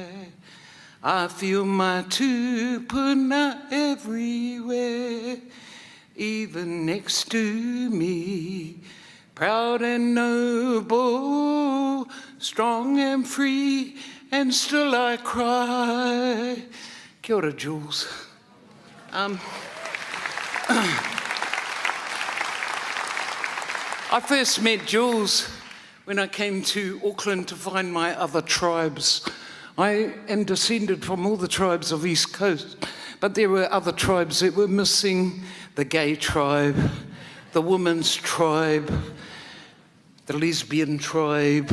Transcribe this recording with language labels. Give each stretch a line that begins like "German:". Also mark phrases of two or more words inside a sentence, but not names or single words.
English: I feel my tupuna everywhere, even next to me. Proud and noble, strong and free, and still I cry.
Māori: Kia ora, Jules.
English: I first met Jules when I came to Auckland to find my other tribes. I am descended from all the tribes of East Coast, but there were other tribes that were missing: the gay tribe, the women's tribe, the lesbian tribe.